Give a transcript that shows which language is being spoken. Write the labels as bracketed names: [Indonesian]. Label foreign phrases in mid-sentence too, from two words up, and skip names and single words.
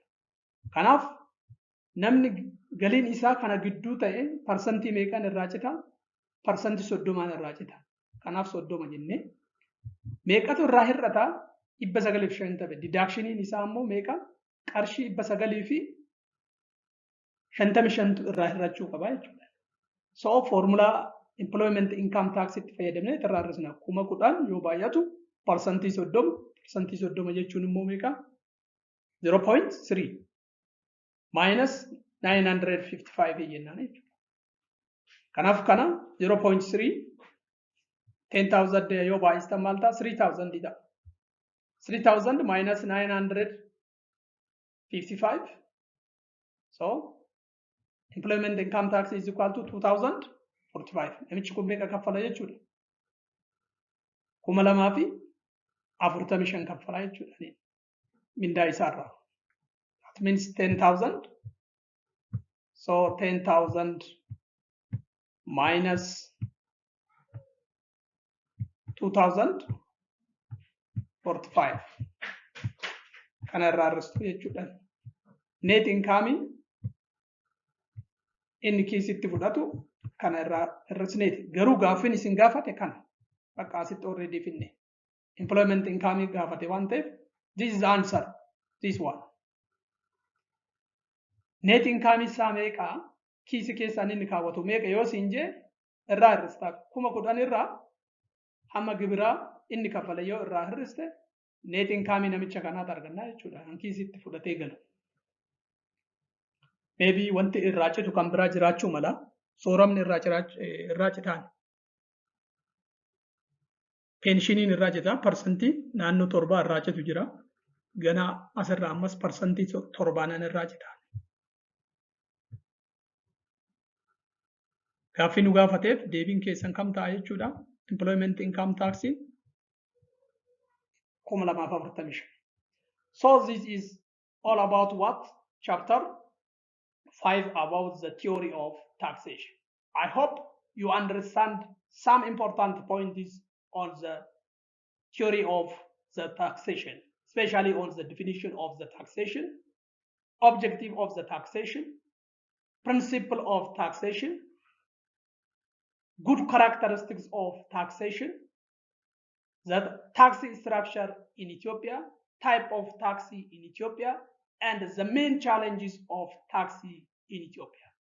[Oromo] Kanaaf namni galiin isaa kana gidduu ta'e parsantii meeqaan irraa cita? Parsantii 30 irraa cita. Kanaaf 30 jennee meeqatu irraa hir'ata? 950. Didaakshiiniin isaa immoo meeqa? Qarshii 955 irraa hir'achuu qaba jechuudha. So formula [English] employment income tax [Oromo] itti fayyadamnee irraa hir'isna. 10,000 yoo baay'atu parsantii 30. Parsantii 30 jechuun immoo meeqa? 0.3 minus 955 jennaan jechuudha. Kanaaf kana 0.3 10,000 yoo baay'istan maal ta'a? 3,000 ta'a. 3,000 minus 955. [English] So employment income tax is equal to 2,045. [Oromo] Namichi kun meeqa kaffala jechuudha? 2,245 kaffala jechuudha. Mindaa isaarraa. [English] That means 10,000. So 10,000 minus 2,045. [Oromo] Kana irraa hir'istu jechuudha. [English] Net income [Oromo] inni kiisitti fudhatu kana irraa hir'isneeti. Garuu gaaffiin isin gaafate kana bakka asitti already finne. [English] Employment income [Oromo] gaafate waan ta'eef [English] this is the answer. This one. Net income [Oromo] isaa meeqa? Kiisi keessaan inni kaawwatu meeqa yoo siin jee irraa hir'ista. 10,000 irraa hamma gibiraa inni kaffale yoo irraa hir'iste [English] net income [Oromo] namicha kanaatu arganna jechuudha. Kiisitti fudhatee galu. Maybe wanti irraa citu kan biraa jiraachuu mala. Sooramni irraa citaan. Penshiniin irraa cita. Parsantii naannoo 7 irraa citu jira. Ganaa asirraa ammas parsantii 7 irraa citaan. Gaaffii nu gaafateef deebiin keessan kam ta'a jechuudha. [English] Employment income taxi [Oromo] 2,245. [English] So this is all about what? Chapter 5 about the theory of taxation. I hope you understand some important points on the theory of the taxation, especially on the definition of the taxation, objective of the taxation, principle of taxation, good characteristics of taxation, the tax structure in Ethiopia, type of tax in Ethiopia, and the main challenges of tax in Ethiopia.